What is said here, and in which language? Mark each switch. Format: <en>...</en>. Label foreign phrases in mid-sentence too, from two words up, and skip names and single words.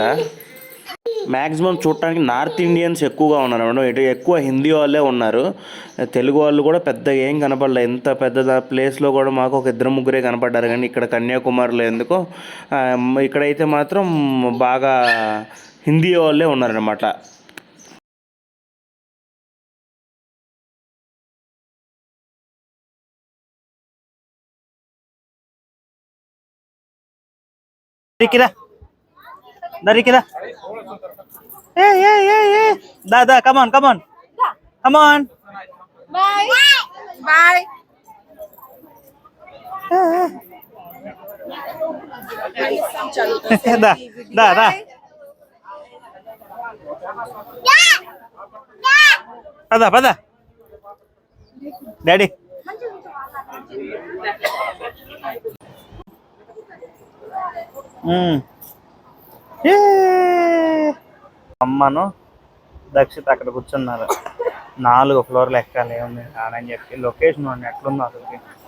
<te>మ్యాక్సిమం చూడటానికి</te> <en>North Indians</en> <te>ఎక్కువగా ఉన్నారు మేడం. ఇటు ఎక్కువ హిందీ వాళ్ళే ఉన్నారు. తెలుగు వాళ్ళు కూడా పెద్దగా ఏం కనపడలేదు. ఎంత పెద్ద ప్లేస్లో కూడా మాకు ఒక 2-3 కనపడ్డారు. కానీ ఇక్కడ కన్యాకుమారిలో ఎందుకో ఇక్కడైతే మాత్రం బాగా హిందీ వాళ్ళే ఉన్నారనమాట. Darikida.</te> <en>Hey. Da, come on. Come on. Bye. Bye. Da. Pada. Daddy.</en> <te>అమ్మను దక్షిత అక్కడ కూర్చున్నారు. 4 ఫ్లోర్లు ఎక్కాలి ఏముంది అని చెప్పి. లొకేషన్ ఎట్లుందో అసలుకి.</te>